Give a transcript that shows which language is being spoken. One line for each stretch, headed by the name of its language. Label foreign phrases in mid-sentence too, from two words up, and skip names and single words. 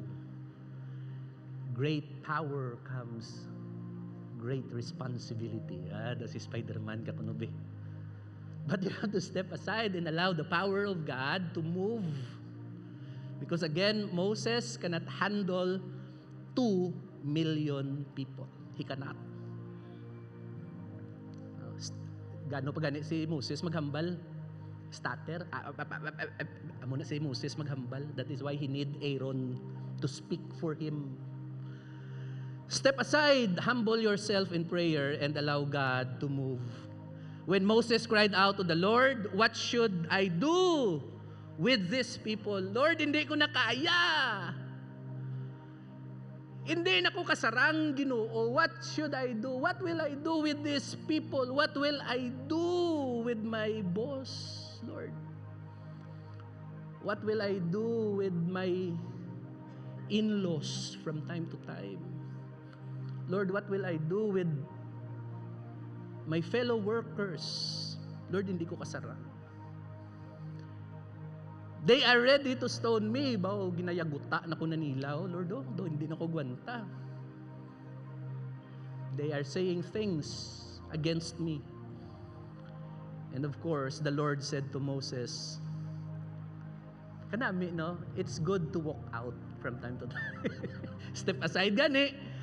English: Great power comes great responsibility. Das is Spider-Man kakunubi. But you have to step aside and allow the power of God to move. Because again, Moses cannot handle 2 million people. He cannot.
Hiligaynon: Gano pa gani si Moses maghambal?
English: Stutter.
Hiligaynon: Amo na si Moses maghambal.
English: That is why he need Aaron to speak for him. Step aside, humble yourself in prayer and allow God to move. When Moses cried out to the Lord, "What should I do with these people?
Filipino: Lord, hindi ko na kaya.
Hiligaynon: Hindi na ko kasarang, Ginoo.
English: What should I do? What will I do with these people? What will I do with my boss, Lord? What will I do with my in-laws from time to time? Lord, what will I do with my fellow workers? Lord,
Hiligaynon: hindi ko kasarang."
English: They are ready to stone me.
Hiligaynon: Bao, ginayaguta na ko na nila. Oh, Lord,
Filipino: hindi na ko
Hiligaynon: gwanta.
English: They are saying things against me. And of course, the Lord said to Moses,
Hiligaynon: kanami, no?
English: It's good to walk out from time to time. Step aside gani.